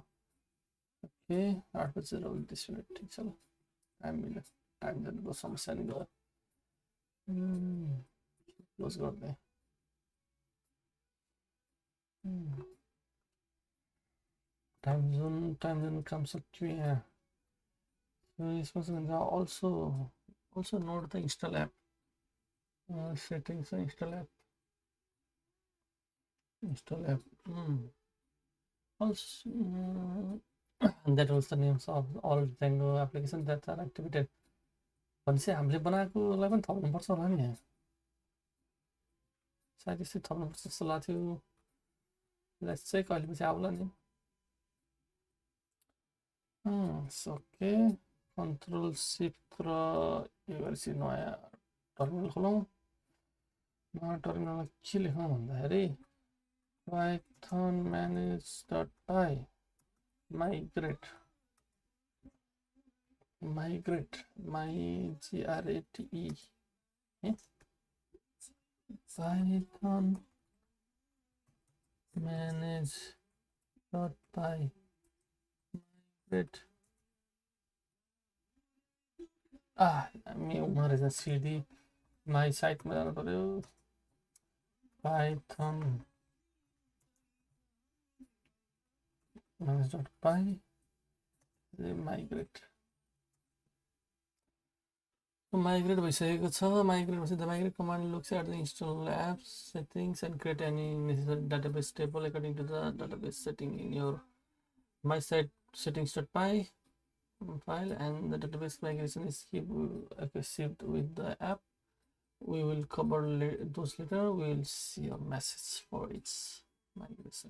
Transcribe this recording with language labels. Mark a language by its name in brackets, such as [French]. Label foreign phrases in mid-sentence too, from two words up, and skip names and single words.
[Nepali] ओके, 8:29. ठिक छ ल, टाइम मिल्यो. टाइम जानुको समस्या नि गयो. क्लोज गरिदिएँ. [English] time zone [Nepali] काम सक्यो यहाँ. यसमा चाहिँ भन्छ [English] also note the install app. Settings install app. Also that was the names of all Django applications that are activated. [Nepali] भनेपछि हामीले बनाएकोलाई पनि थप्नुपर्छ होला नि. सायद यसै थप्नुपर्छ जस्तो लाग्थ्यो. [English] let's check, [Nepali] कहिलेपछि आउला नि. ओके, [English] control shift [Nepali] र यो गरेपछि नयाँ टर्मिनल खोलौँ. नयाँ टर्मिनलमा के लेखौँ भन्दाखेरि [English] python manage.py migrate migrate python manage.py migrate. [Nepali] उहाँ रहेछ [English] cd my siteमा [Nepali] जानु पर्यो. [English] python manage.py migrate. [Nepali] Migrate भइसकेको छ. [English] Migrate भएपछि the migrate command looks at the install apps settings and create any necessary database table according to the database setting in your my site settings.py file, and the database migration is received with the app. We will cover those later. We will see a message for its migration.